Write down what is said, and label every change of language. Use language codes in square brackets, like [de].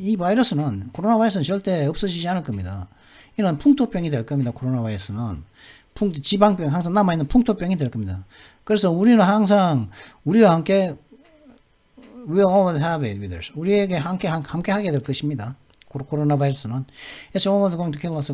[ko] 이 바이러스는 코로나 바이러스는 절대 없어지지 않을 겁니다. 이런 풍토병이 될 겁니다. 코로나 바이러스는 지방병 항상 남아있는 풍토병이 될 겁니다. 그래서 우리는 항상 우리와 함께 [en] we'll always have it with us. [ko] 우리에게 함께 하게 될 것입니다. 코로나 바이러스는 [en] It's always going to kill us.